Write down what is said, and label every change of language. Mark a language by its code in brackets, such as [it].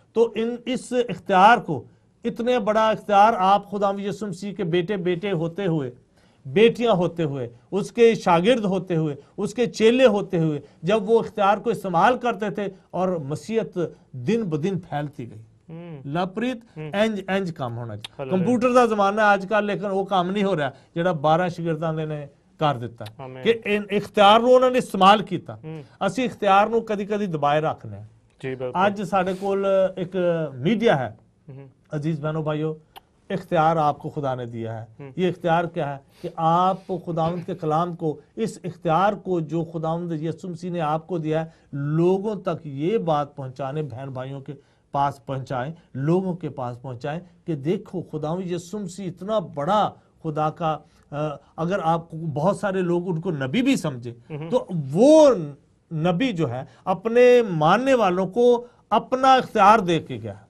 [hi] तो इस इख्तियार को, इतने बड़ा इख्तियार आप खुदावंद यीशु मसीह के बेटे बेटे होते हुए, बेटियां होते हुए, उसके शागिर्द होते हुए, उसके चेले होते हुए, जब वो इख्तियार को इस्तेमाल करते थे, और मसीहत दिन ब दिन फैलती गई। लवप्रीत इंज काम होना चाहिए। कंप्यूटर का जमाना है आजकल, लेकिन वो काम नहीं हो रहा [pa] ਜਿਹੜਾ 12 ਸ਼ਾਗਿਰਦਾਂ ਨੇ ਕਰ ਦਿੱਤਾ ਕਿ ਇਖਤਿਆਰ ਨੂੰ ਉਹਨਾਂ ਨੇ ਇਸਤੇਮਾਲ ਕੀਤਾ। ਅਸੀਂ ਇਖਤਿਆਰ ਨੂੰ ਕਦੀ ਕਦੀ ਦਬਾਏ ਰੱਖਨੇ ਆ ਜੀ। ਬਿਲਕੁਲ ਅੱਜ ਸਾਡੇ ਕੋਲ ਇੱਕ ਮੀਡੀਆ ਹੈ [hi] अजीज बहनों भाइयों, इख्तियार आपको खुदा ने दिया है। ये इख्तियार क्या है कि आप खुदावंद के कलाम को, इस इख्तियार को जो खुदावंद यीशु मसीह ने आपको दिया है, लोगों तक ये बात पहुंचाने, बहन भाइयों के पास पहुंचाएं, लोगों के पास पहुंचाएं कि देखो खुदावंद यीशु मसीह इतना बड़ा खुदा का, अगर आप बहुत सारे लोग उनको नबी भी समझे, तो वो नबी जो है अपने मानने वालों को अपना इख्तियार दे के गया।